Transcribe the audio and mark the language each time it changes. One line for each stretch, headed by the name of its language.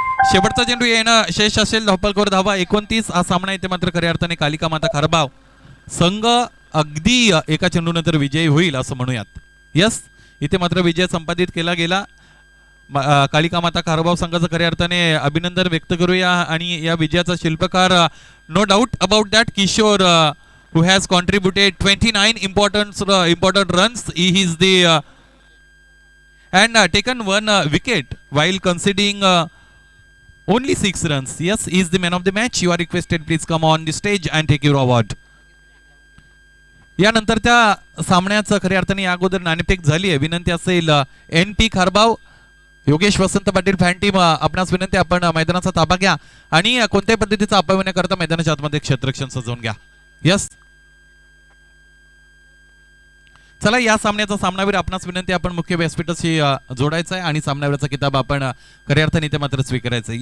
Marathi: शेवटचा चेंडू येणं शेष असेल. धप्पलकावर धावा 29. हा सामना इथे मात्र खऱ्या अर्थाने कालिका माता खारबाव संघ अगदी एका चेंडूनंतर विजयी होईल असं म्हणूयात. यस, इथे मात्र विजय संपादित केला गेला. कालिका माता खारबाव संघाचं खऱ्या अर्थाने अभिनंदन व्यक्त करूया. आणि या विजयाचा शिल्पकार
English: No doubt about that Kishore who has contributed 29 important runs. He is the and taken 1 wicket while conceding only 6 runs. Yes, he is the man of the match. You are requested please come on the stage and take your award.
Marathi: यानंतर त्या सामन्याचं खऱ्या अर्थाने या अगोदर नाणेफेक झाली आहे. विनंती असेल NP खारबाव योगेश वसंत पाटील फॅन टीम आपणास विनंती आपण मैदानाचा ताबा घ्या आणि कोणत्याही पद्धतीचा अपव्यय न करता मैदानाच्या आतमध्ये क्षेत्ररक्षण सजवून घ्या. यस, चला या सामन्याचा सामनावीर आपणास विनंती आपण मुख्य व्यासपीठाशी जोडायचं आहे आणि सामनावीराचा किताब आपण खऱ्या अर्थाने ते मात्र स्वीकारायचं आहे.